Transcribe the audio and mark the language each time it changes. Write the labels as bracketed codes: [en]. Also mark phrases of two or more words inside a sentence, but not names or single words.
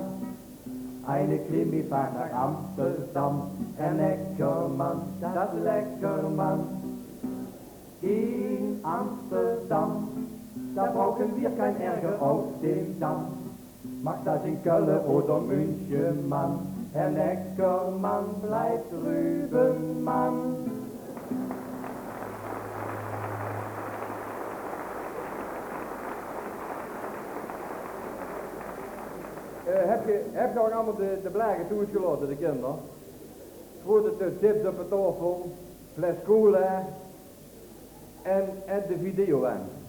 [de] Eine Krimifahrt nach Amsterdam, Herr Neckermann, das Leckermann. In Amsterdam, da brauchen wir kein Ärger auf dem Damm. Macht das in Köln oder München, Mann, Herr Neckermann, bleibt drüben, Mann. [nl] Heb je ook allemaal de blijken toegelaten, de kinderen? Grote chips op de tafel, fles cola en de video aan.